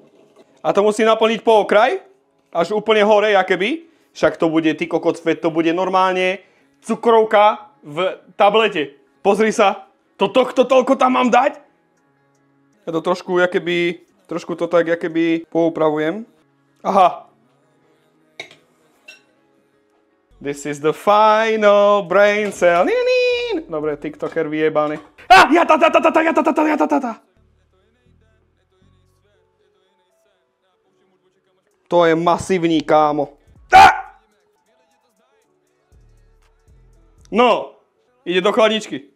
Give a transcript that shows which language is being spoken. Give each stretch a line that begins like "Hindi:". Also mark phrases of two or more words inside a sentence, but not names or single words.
Slovak: A to musí naplniť po okraj. Až úplne hore, jakoby. Však to bude, ty kokot, to bude normálne cukrovka v tablete. Pozri sa, tohto toľko tam mám dať? Ja to trošku to tak poupravujem. Aha.
English: This is the final brain cell.
Slovak: Dobre, tiktoker vyjebaný. To je masívny, kámo. No, ide do chladničky.